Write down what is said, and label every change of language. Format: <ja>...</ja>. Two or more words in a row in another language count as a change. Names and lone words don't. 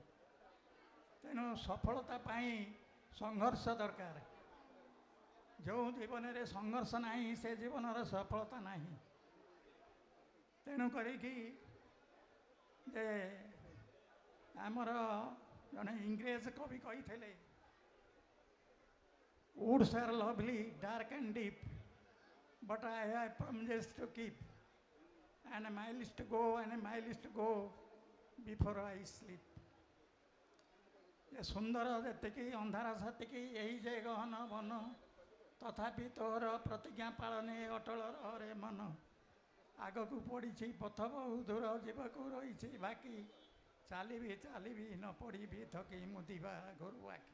<or>ତେଣୁ ସଫଳତା ପାଇଁ ସଂଘର୍ଷ ଦରକାର। ଯେଉଁ ଜୀବନରେ ସଂଘର୍ଷ ନାହିଁ, ସେ ଜୀବନର ସଫଳତା ନାହିଁ। ତେଣୁ କରିକି ଯେ ଆମର ଜଣେ ଇଂରେଜ କବି କହିଥିଲେ,</or> <en>Woods are lovely, dark and deep, but I have promises to keep, and miles to go and miles to go before I sleep.</en> <or>ସୁନ୍ଦର ଯେତିକି ଅନ୍ଧାର ସେତିକି, ଏଇ ଯେ ଗହନ ବନ, ତଥାପି ତୋର ପ୍ରତିଜ୍ଞା ପାଳନେ ଅଟଳ ରହରେ ମନ। ଆଗକୁ ପଡ଼ିଛି ପଥ ବହୁ ଦୂର, ଯିବାକୁ ରହିଛି ବାକି, ଚାଲିବି ଚାଲିବି ନ ପଡ଼ିବି ଥକି, ମୁଦିବା ଘରୁ ଆଖି।</or>